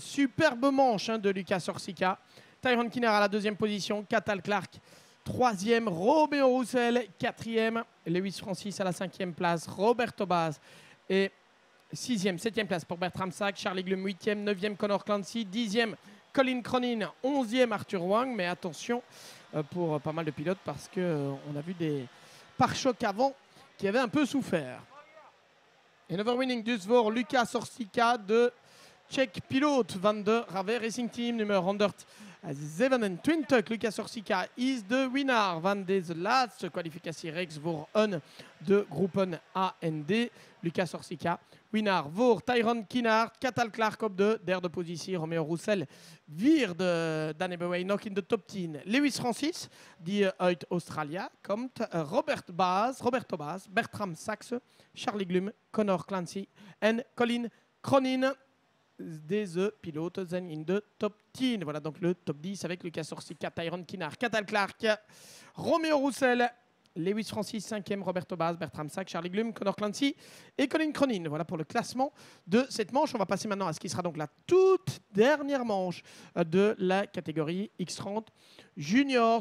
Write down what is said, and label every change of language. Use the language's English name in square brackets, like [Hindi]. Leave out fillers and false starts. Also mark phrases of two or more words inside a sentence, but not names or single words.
[French] Superbe manche de Lucas Orsica. Tyrone Kinard à la deuxième position, Cathal Clark troisième, Romeo Roussel quatrième, Lewis Francis à la cinquième place, Roberto Baz et sixième, septième place pour Bertram Sack, Charlie Glum huitième, neuvième Connor Clancy, dixième Colin Cronin, onzième Arthur Wang. Mais attention pour pas mal de pilotes parce qu'on a vu des pare-chocs avant qui avaient un peu souffert. [Dutch] En overwinning dus voor Lucas Orsica de [English] Czech Pilot [Dutch] van de Rave Racing Team nummer 127. Lucas Orsica is de winnaar van deze laatste kwalificatiereeks voor een de groepen A en D. Lucas Orsica, winnaar voor Tyrone Kinard. Cathal Clark op de derde positie. Romeo Roussel vierde. Dan hebben wij nog in de top 10 Lewis Francis, die uit Australië komt. Roberto Baz, Bertram Saxe, Charlie Glum, Connor Clancy en Colin Cronin. Deze pilotes zijn in de top 10. [French] Voilà donc le top 10 avec Lucas Orsica, Tyrone Kinard, Cathal Clark, Romeo Roussel, Lewis Francis 5e, Roberto Baz, Bertram Sack, Charlie Glum, Connor Clancy et Colin Cronin. Voilà pour le classement de cette manche. On va passer maintenant à ce qui sera donc la toute dernière manche de la catégorie X30 Junior.